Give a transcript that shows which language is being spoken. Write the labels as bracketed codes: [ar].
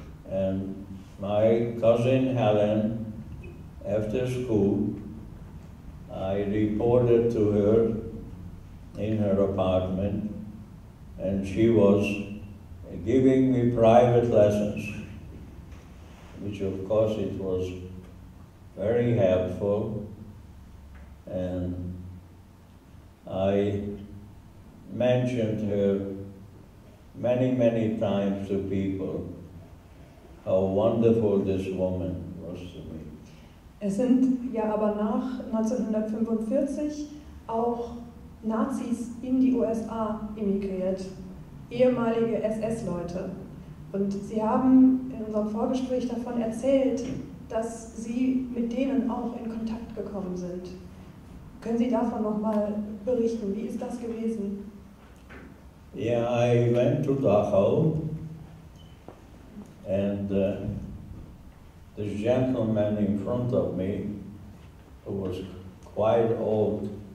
[en] And my cousin Helen, after school, I reported to her in her apartment, and she was giving me private lessons, which of course it was very helpful. And I mentioned her many, many times to people how wonderful this woman was to me. [de] Es sind ja aber nach 1945 auch Nazis in die USA emigriert, ehemalige SS-Leute. Und Sie haben in unserem Vorgespräch davon erzählt, dass Sie mit denen auch in Kontakt gekommen sind. Können Sie davon nochmal berichten? Wie ist das gewesen? [en] Yeah, I went to Dachau, and this gentleman in front of me, who was quite old,